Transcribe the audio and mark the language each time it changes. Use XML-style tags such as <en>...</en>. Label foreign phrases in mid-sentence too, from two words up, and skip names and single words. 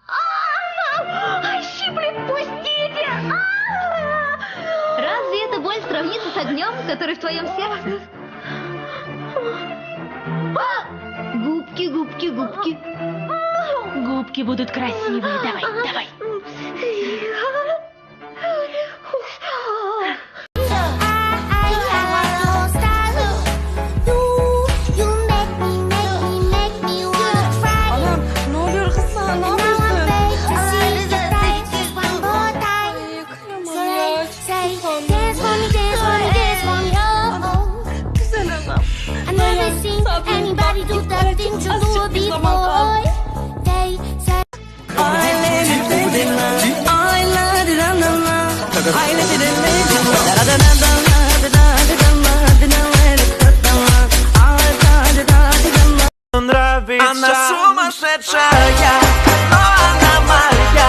<ru>Щиплет, пустите! Разве эта боль сравнится с огнем, который в твоем сердце? Губки, губки, губки. Губки будут красивые. Давай, давай.</ru> <tr>Anam, ne oluyor kız sana? Ne yapıyorsun? Güzel anam.</tr> <en>Anybody do the things you do before. They say</en> <ru>Она сумасшедшая, но она моя.</ru>